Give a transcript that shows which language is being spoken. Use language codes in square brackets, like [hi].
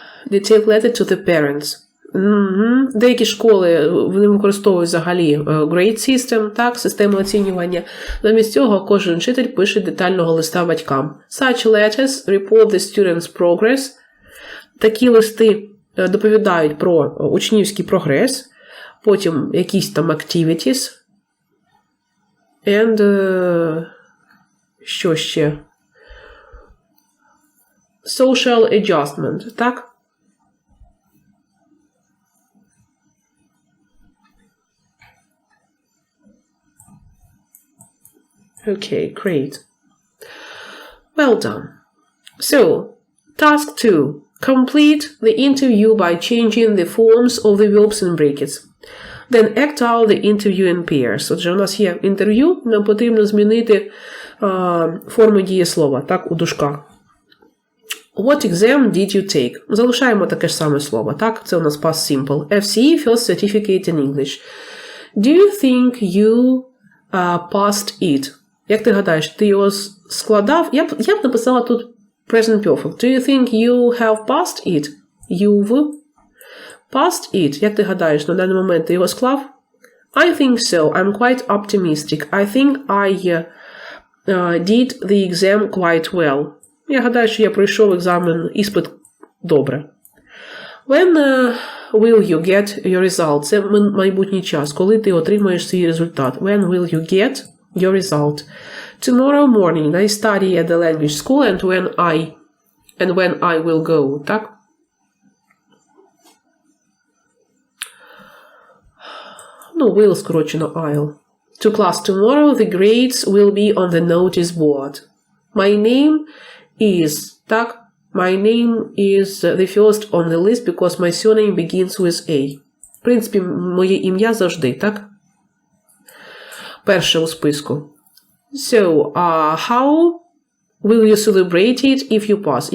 [en] Detailed letter to the parents. [uk] Деякі школи вони використовують взагалі grade system, так, систему оцінювання. Замість цього кожен вчитель пише детального листа батькам. [en] Such letters report the student's progress. [uk] Такі листи доповідають про учнівський прогрес, потім якісь там activities, and що ще? [en] Social adjustment, так? Okay, great. Well done. So, task 2. Complete the interview by changing the forms of the verbs in brackets. Then act out the interview in pairs. [uk] Отже, у нас є інтерв'ю, нам потрібно змінити форми дієслова, так, у дужках. [en] What exam did you take? [uk] Залишаємо таке ж саме слово, так? Це у нас past simple. [en] FCE, First Certificate in English. Do you think you passed it? [uk] Як ти гадаєш, ти його складав? Я б написала тут present perfect. [en] Do you think you have passed it? You've passed it. [uk] Як ти гадаєш, на даний момент ти його склав? [en] I think so. I'm quite optimistic. I think I did the exam quite well. [uk] Я гадаю, що я пройшов іспит добре. [en] When will you get your result? [uk] Це майбутній час. Коли ти отримаєш свій результат. [en] When will you get your result? Tomorrow morning I study at the language school and when I will go. [uk] Так? Ну, will скорочено I'll. [en] To class tomorrow the grades will be on the notice board. My name is, так? My name is the first on the list because my surname begins with A. [uk] В принципі, моє ім'я завжди, так? Перше у списку. [en] So, how will you celebrate it if you pass?